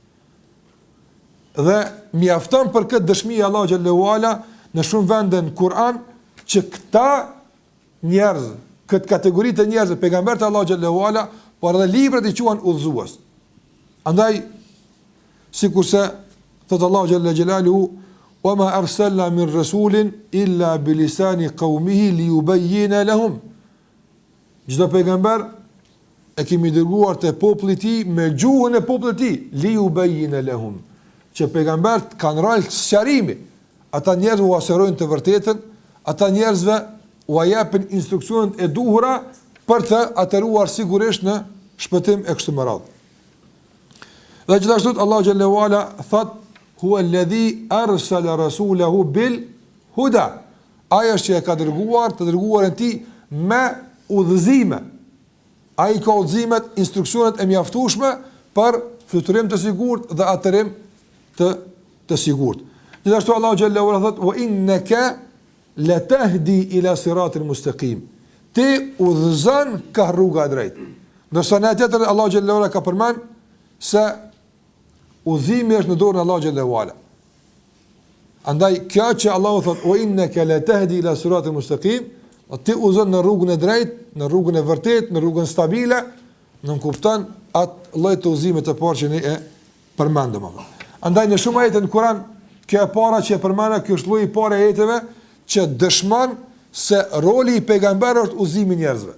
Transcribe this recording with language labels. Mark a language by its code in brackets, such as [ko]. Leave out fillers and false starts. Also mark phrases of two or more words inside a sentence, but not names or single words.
[sq] Dhe mjafton për këtë dëshmi Allahu [ar] جل وعلا [sq] në shumë vende në Kur'an që këta njerëz, këtë kategori të njerëzve, pejgamberët e Allahu [ar] جل وعلا, [sq] por edhe librat i quajnë udhëzues. Andaj sikurse thot Allahu [ar] جل جلاله وما أرسلنا من رسول إلا بلسان قومه ليبين لهم. [sq] Çdo pejgamber e kemi dërguar te populli i tij me gjuhën e popullit të tij, [ar] ليبين لهم. [sq] Që pejgambert kanë rol sqarimi. Ata njerëz u aserojnë të vërtetën, ata njerëzve u japin instruksionet e duhura për të atëruar sigurisht në shpëtim e kështu me radhë. Dhe gjithashtu Allahu [ar] جل وعلا [sq] thot [ar] هو الذي أرسل رسوله بالهدى. [sq] Ai është që e ka dërguar të dërguarin e tij me udhëzime. Ai ka udhëzimet, instruksionet e mjaftueshme për fluturim të sigurt dhe atërim të sigurt. Gjithashtu Allahu [ar] جل وعلا [sq] thot [ar] وإنك لتهدي إلى صراط مستقيم. [sq] Ti udhëzon ka rruga e drejtë. Ndërsa në tjetër Allahu [ar] جل وعلا [sq] ka përmend se udhëzimi është në dorën e Allahu [ar] جل وعلا. [sq] Andaj kjo që Allahu thot [ar] وإنك لتهدي إلى صراط مستقيم, [sq] ti udhëzon në rrugën e drejtë, në rrugën e vërtetë, në rrugën stabile, nuk kupton atë lloj të udhëzimit të parë që ne e përmendëm. Andaj në shumë ajete në Kur'an, kjo e para që e përmenda, kjo është lloji i parë i ajeteve që dëshmon se roli i pejgamberit është udhëzimi i njerëzve.